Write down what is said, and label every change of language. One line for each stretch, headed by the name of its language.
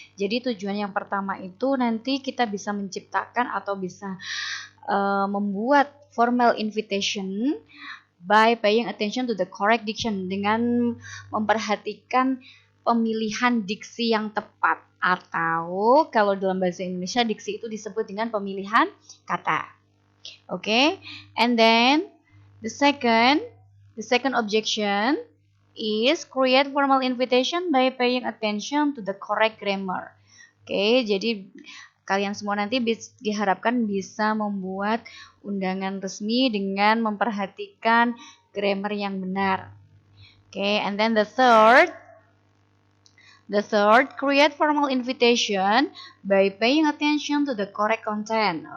Indonesian: Jadi tujuan yang pertama itu nanti kita bisa menciptakan atau bisa membuat
English: formal invitation by paying attention to the correct diction,
Indonesian: dengan memperhatikan pemilihan diksi yang tepat, atau kalau dalam bahasa Indonesia diksi itu disebut dengan pemilihan kata.
English: Okay, and then the second objection is create formal invitation by paying attention to the correct grammar.
Indonesian: Okay, jadi kalian semua nanti diharapkan bisa membuat undangan resmi dengan memperhatikan grammar yang benar.
English: Okay, and then the third, create formal invitation by paying attention to the correct content.